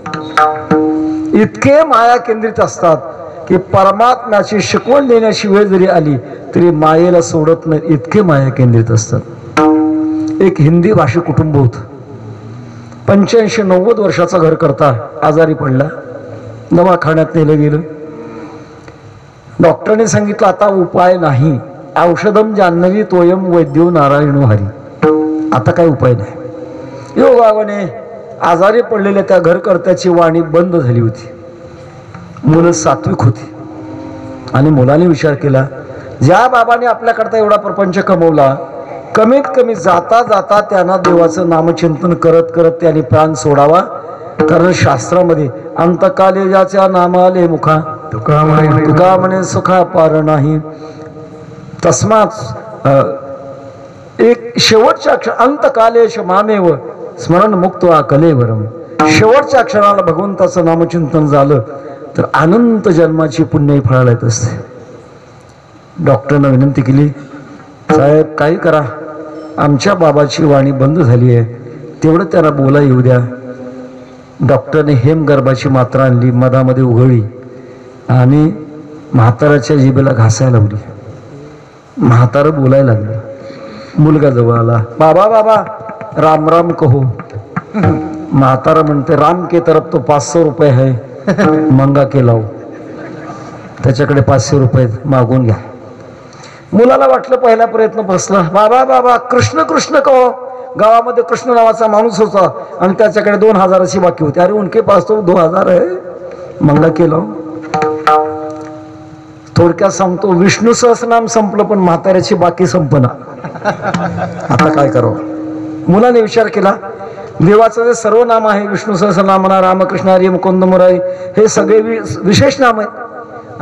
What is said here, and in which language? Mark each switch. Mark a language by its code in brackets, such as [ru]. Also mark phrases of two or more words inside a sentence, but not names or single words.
[mr] इतके माया केंद्रित असतात की परमात्म्याची शिकवण देण्याची वेळ जरी आली तरी मायेला सोडत नाही, इतके माया केंद्रित असतात. एक हिंदी भाषिक कुटुंब होतं. 85-90 वर्षाचा घर करता आजारी पडला. दवाखान्यात नेलं गेलं. डॉक्टरने सांगितलं आता उपाय नाही. [sa] औषधम जान्हवी तोयम वैद्यो नारायणो हरी. [mr] आता काय उपाय नाही. योगाने आजारी पडलेल्या त्या घरकर्त्याची वाणी बंद झाली होती. मुलं सात्विक होती. आणि मुलाने विचार केला, ज्या बाबाने आपल्याकरता एवढा प्रपंच कमवला, कमीत कमी जाता जाता त्यांना देवाचं नामचिंतन करत करत त्यांनी प्राण सोडावा. कारण शास्त्रामध्ये अंतकाले ज्याच्या नामाले मुखा तुका म्हणे सुखा पार नाही. [sa] तस्मात [mr] एक शेवटच्या अक्षर [sa] अंतकालेश मामेव स्मरण मुक्त कलेवरम. [mr] शेवटच्या क्षणाला भगवंताचं नामचिंतन झालं तर अनंत जन्माची पुण्य फळाला येत असते. डॉक्टरनं विनंती केली, साहेब काही करा, आमच्या बाबाची वाणी बंद झाली आहे, तेवढं त्यांना बोला येऊ द्या. डॉक्टरने हेमगर्भाची मात्रा आणली, मधामध्ये उघळली आणि म्हाताऱ्याच्या जिभेला घासायला लावली. म्हातारं बोलायला लागलं. मुलगा जवळ आला, [hi] बाबा बाबा राम राम कहो. [mr] म्हातारा म्हणते, [hi] राम के तरफ तो 500 रुपये है, मंगा के लाव. [mr] त्याच्याकडे 500 रुपये मागून घ्या. मुलाला वाटलं पहिला प्रयत्न बसला, [hi] बाबा बाबा कृष्ण कृष्ण कहो. [mr] गावामध्ये कृष्ण नावाचा माणूस होता आणि त्याच्याकडे 2000ची बाकी होती. [hi] अरे उनके पास तो 2000 है, मंगा के लाव. [mr] थोडक्यात सांगतो, विष्णू सहस्रनाम संपलं पण म्हाताऱ्याची बाकी संपना. आता काय करावं? मुलाने विचार केला, देवाचं जे सर्व नाम आहे, विष्णू सहस्रनाम म्हणा, रामकृष्ण हरी मुकुंद मुरारी, हे सगळे विशेष नाम आहेत.